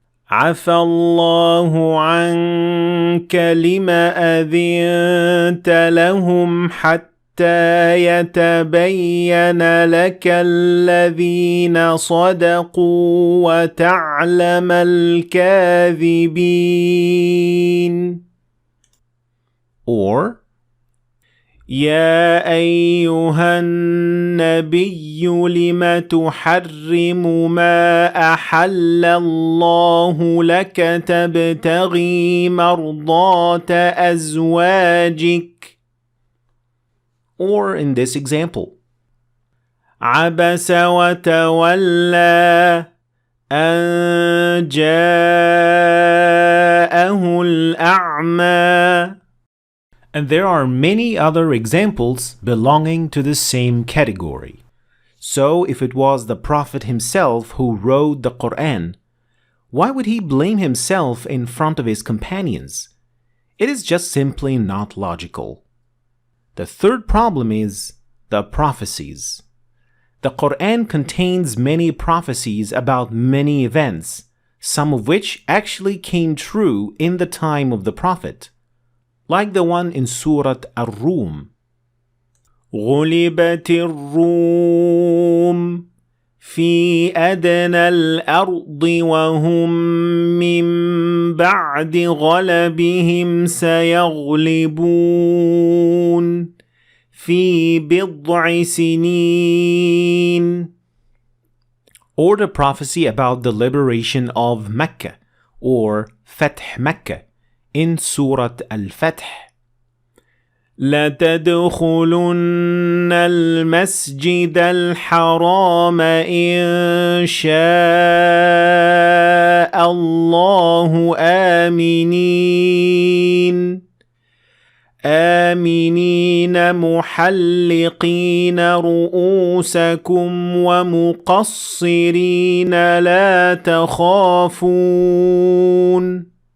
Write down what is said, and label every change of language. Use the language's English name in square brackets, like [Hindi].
[Arabic] عفى الله عنك لما أذنت لهم حتى يتبين لك الذين صدقوا وتعلم الكاذبين. [English] Or [Arabic] يا أيها النبي لم تحرم ما أحل الله لك تبتغي مرضات أزواجك. [English] Or in this example, [Arabic] عبس وتولى أن جاءه الأعمى. [English] And there are many other examples belonging to the same category. So if it was the Prophet himself who wrote the Quran, why would he blame himself in front of his companions? It is just simply not logical. The third problem is the prophecies. The Quran contains many prophecies about many events, some of which actually came true in the time of the Prophet, like the one in Surah Ar-Rum. [Arabic] غُلِبَتِ الرُّومُ في أدنى الأرض وهم من بعد غلبهم سيغلبون في بضع سنين. [English] Or the prophecy about the liberation of Mecca, or Fath Mecca, in Surah Al-Fath. [Arabic] لَتَدْخُلُنَّ الْمَسْجِدَ الْحَرَامَ إِن شَاءَ اللَّهُ آمِنِينَ مُحَلِّقِينَ رُؤُوسَكُمْ وَمُقَصِّرِينَ لَا تَخَافُونَ.